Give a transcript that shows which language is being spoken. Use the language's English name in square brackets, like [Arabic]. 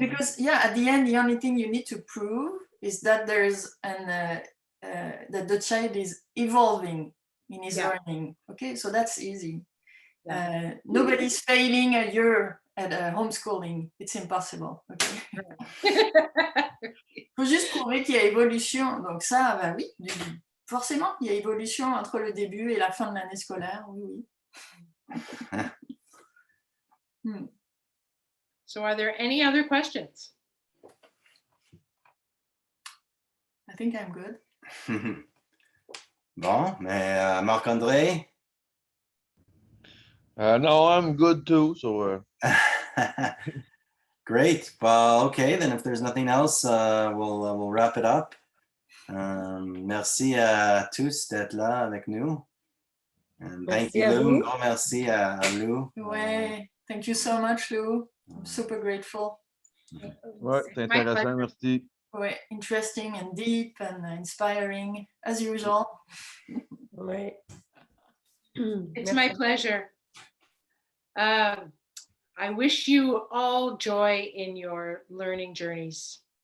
[English] Because yeah, at the end, the only thing you need to prove is that there's that the child is evolving in his learning. Okay, so that's easy. Nobody's failing a year at homeschooling. It's impossible. Okay. [French] Faut juste prouver qu'il y a évolution. Donc ça, bah oui, forcément, il y a évolution entre le début et la fin de l'année scolaire. Oui, oui. [English] So are there any other questions? I think I'm good. [French] Bon, mais Marc-André? [English] No, I'm good too. So great. Well, okay, then if there's nothing else, we'll wrap it up. [French] Merci à tous d'être là avec nous. [English] And thank you, Lou. [French] Grand merci à Lou. [English] Ouais, thank you so much, Lou. I'm super grateful. [French] ouais, c'est intéressant, merci. [English] Ouais, interesting and deep and inspiring as usual. [French] Ouais. [English] It's my pleasure. I wish you all joy in your learning journeys.